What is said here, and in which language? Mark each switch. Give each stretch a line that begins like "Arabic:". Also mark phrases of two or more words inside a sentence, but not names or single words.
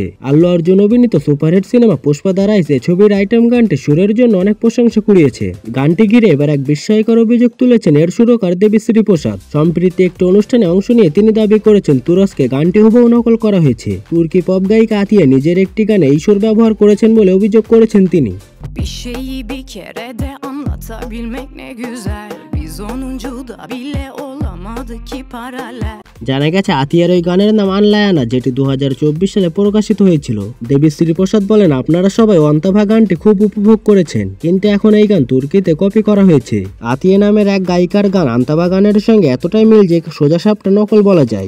Bangla: আল্লু অর্জুন অভিনীত সুপারহিট সিনেমা পুষ্পা দ্য রাইজ এ ছবির আইটেম গানটি সুরের জন্য অনেক প্রশংসা কুড়িয়েছে। গানটি ঘিরে এবার এক বিস্ময়কর অভিযোগ তুলেছেন এর সুরকার দেবীশ্রী প্রসাদ। সম্প্রতি একটি অনুষ্ঠানে অংশ নিয়ে তিনি দাবি করেছেন তুরস্কে গানটি হুবহু নকল করা হয়েছে। তুর্কি পপ গায়িকা আতিয়া নিজের একটি গানে এই সুর ব্যবহার করেছেন বলে অভিযোগ করেছেন তিনি।
Turkish: Bir şeyi bir kere de anlatabilmek ne güzel. Biz onuncuda bile olamadık ki paralel.
Bangla: জানা গেছে আতিয়ার ওই গানের নাম আনলায়ানা, যেটি 2024 সালে প্রকাশিত হয়েছিল। দেবীশ্রী প্রসাদ বলেন, আপনারা সবাই অন্তাভা গানটি খুব উপভোগ করেছেন, কিন্তু এখন এই গান তুর্কিতে কপি করা হয়েছে। আতিয়া নামের এক গায়িকার গান আন্তাভা গানের সঙ্গে এতটাই মিল যে সোজা সাপটা নকল বলা যায়।